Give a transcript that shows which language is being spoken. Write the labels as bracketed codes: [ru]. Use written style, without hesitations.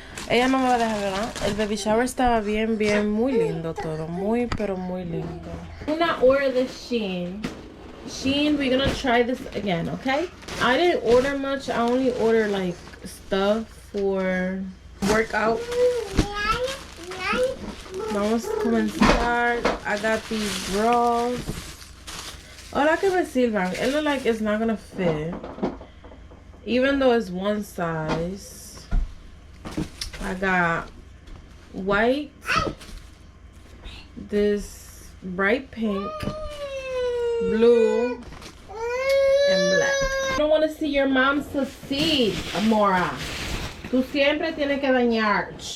[es] Ella no me va a dejar, ¿verdad? El baby shower estaba bien, muy lindo todo. Muy, pero muy lindo. [en] I'm gonna order this SHEIN. SHEIN, we're gonna try this again, okay? I didn't order much. I only ordered like stuff for workout. [es] Vamos a comenzar. [en] I got these bras. [es] Ahora que me sirvan. [en] It looks like it's not gonna fit. Even though it's one size. I got white, this bright pink, blue, and black. I don't want to see your mom succeed, Amora. [es] Tú siempre tienes que dañar.